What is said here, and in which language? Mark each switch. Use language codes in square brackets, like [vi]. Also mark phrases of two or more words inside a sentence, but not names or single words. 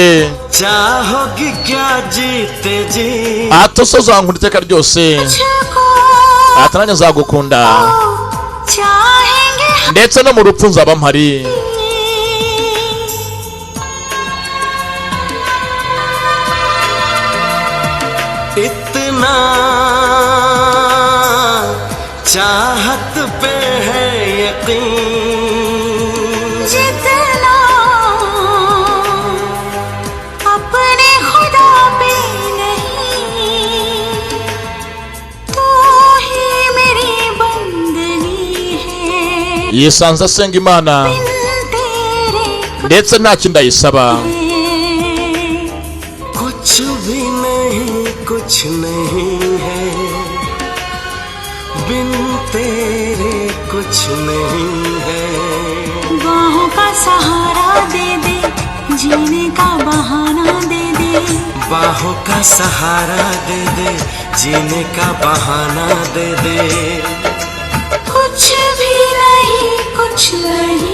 [hi] चाहोगी क्या जीते जी [rw] atosoza nkunda iteka ryose atananye nzagukunda ndetse no mu rupfu nzaba mpari [hi] इतना चाहत पे है यकीन जितना अपने खुदा पे नहीं तो ही मेरी बंदगी है [rw] yisanze asenga imana ndetse nta kindi ayisaba [hi] कुछ भी नहीं कुछ नहीं है बिन तेरे कुछ नहीं है बाहों का सहारा दे दे जीने का बहाना दे दे बाहों का सहारा दे दे जीने का बहाना दे दे कुछ भी नहीं कुछ नहीं